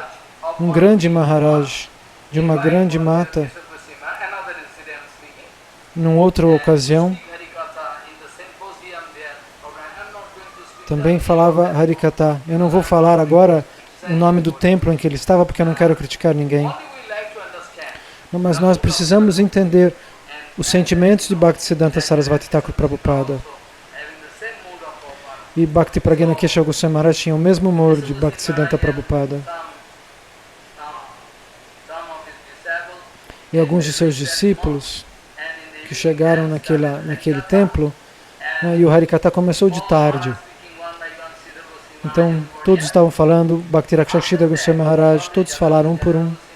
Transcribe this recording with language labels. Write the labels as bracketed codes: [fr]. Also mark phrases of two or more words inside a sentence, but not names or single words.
[pt] Um grande Maharaj de uma grande mata, numa outra ocasião, também falava Harikatha. Eu não vou falar agora o nome do templo em que ele estava, porque eu não quero criticar ninguém. Mas nós precisamos entender os sentimentos de Bhaktisiddhanta Sarasvati Thakur Prabhupada. E Bhakti Pragyana Keshav Goswami Maharaj tinha o mesmo humor de Bhaktisiddhanta Prabhupada. E alguns de seus discípulos que chegaram naquele templo, né, e o Harikata começou de tarde. Então todos estavam falando, Bhakti Rakshakshita Goswami Maharaj, todos falaram um por um.